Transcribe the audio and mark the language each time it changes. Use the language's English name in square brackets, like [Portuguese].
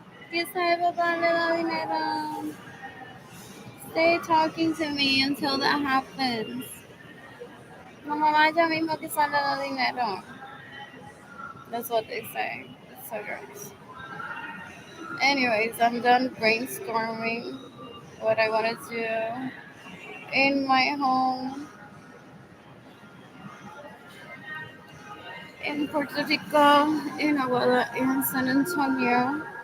[Spanish] ¿Qué sabe papá le da dinero? [English] Stay talking to me until that happens. [Spanish] La mamá ya mismo quizá le da dinero. [English] That's what they say. It's so gross. Anyways, I'm done brainstorming what I want to do in my home in Puerto Rico, in Aguada, in San Antonio.